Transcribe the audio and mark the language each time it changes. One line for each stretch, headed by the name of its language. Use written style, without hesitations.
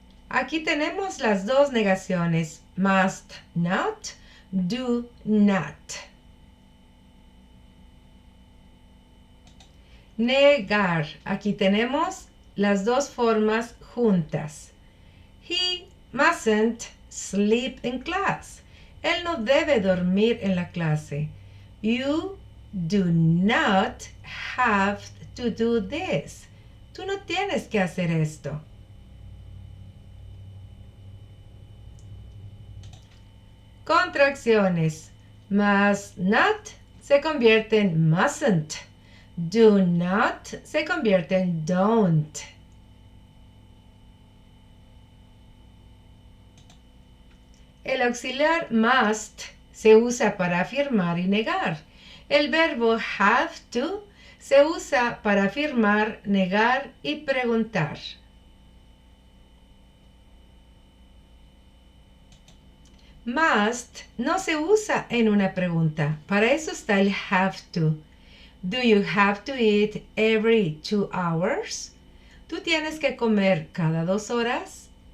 Spanish: Aquí tenemos las dos negaciones, must not, do not. Negar. Aquí tenemos las dos formas juntas.
English: He mustn't sleep in class.
Spanish: Él no debe dormir en la clase.
English: You do not have to do this.
Spanish: Tú no tienes que hacer esto. Contracciones. Must not se convierte en mustn't. Do not se convierte en don't. El auxiliar must se usa para afirmar y negar. El verbo have to se usa para afirmar, negar y preguntar. Must no se usa en una pregunta. Para eso está el have to.
English: Do you have to eat every 2 hours?
Spanish: ¿Tú tienes que comer cada 2 horas?